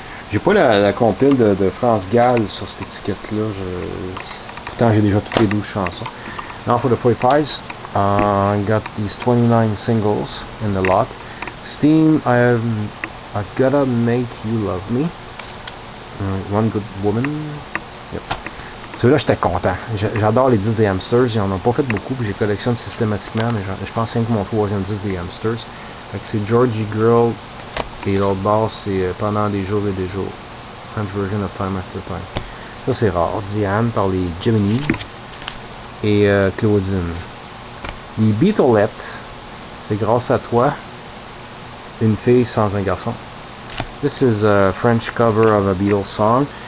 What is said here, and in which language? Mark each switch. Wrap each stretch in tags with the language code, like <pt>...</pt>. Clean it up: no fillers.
<fr>J'ai pas la compile de France Gall sur cette étiquette-là. Pourtant, j'ai déjà toutes les 12 chansons.</fr> <en>Now for the 45s, I got these 29 singles in the lot. Steam, I've Gotta Make You Love Me. One Good Woman. Yep.</en> <fr>Celui-là, j'étais content. J'adore les disques des Hamsters. Ils en ont pas fait beaucoup, puis j'ai collectionne systématiquement, mais je pense que c'est mon 3e disque des Hamsters. Fait que c'est Georgie Girl, et l'autre basse, c'est Pendant des jours et des jours.</fr> <en>French version of Time After Time.</en> <fr>Ça, c'est rare. Diane par les Gemini et Claudine. Les Beatlettes, c'est Grâce à toi, Une fille sans un garçon.</fr> <en>This is a French cover of a Beatles song.</en>